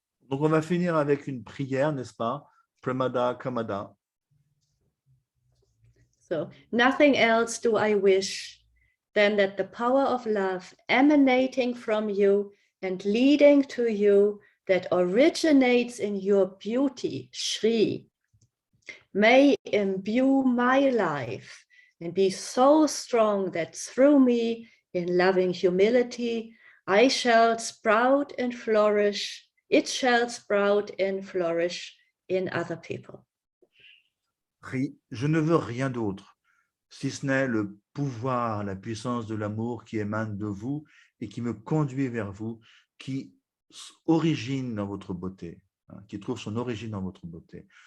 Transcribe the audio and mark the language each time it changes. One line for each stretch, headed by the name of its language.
French: Donc on va finir avec une prière, n'est-ce pas?
Sanskrit: Premada, Kamada.
English: So nothing else do I wish than that the power of love emanating from you and leading to you, that originates in your beauty, Shri, may imbue my life and be so strong that through me, in loving humility, I shall sprout and flourish. It shall sprout and flourish in other people.
French: Je ne veux rien d'autre, si ce n'est le pouvoir, la puissance de l'amour qui émane de vous et qui me conduit vers vous, qui origine dans votre beauté, qui trouve son origine dans votre beauté.